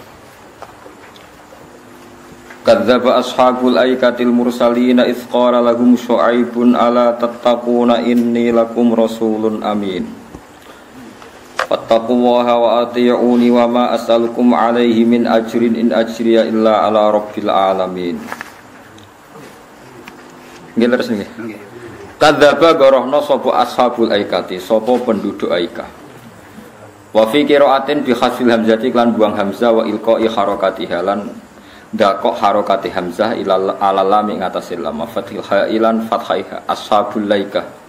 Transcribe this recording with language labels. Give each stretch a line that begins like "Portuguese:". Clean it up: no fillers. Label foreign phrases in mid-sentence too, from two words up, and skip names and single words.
Arabic: كذب أصحاب الأيكة المرسلين إذ قال لهم شعيب ألا تتقون إني لكم رسول أمين. فاتقوا الله وأطيعون وما أسألكم عليه من أجر إن أجري إلا على رب العالمين.
Javanese: Nggih terus nggih. Kadzdzaba gorohna sapa
Arabic: أصحاب الأيكة,
Javanese: sapa penduduk Aikah.
Arabic: وفي قراءة بحذف الهمزة
Javanese: lan buang hamzah
Arabic: وإلقاء حركتها
Javanese: lan dakok harakati hamzah
Arabic: إلى اللام
Javanese: ing atase lam
Arabic: فتح إلى فتحها أصحاب ليكة.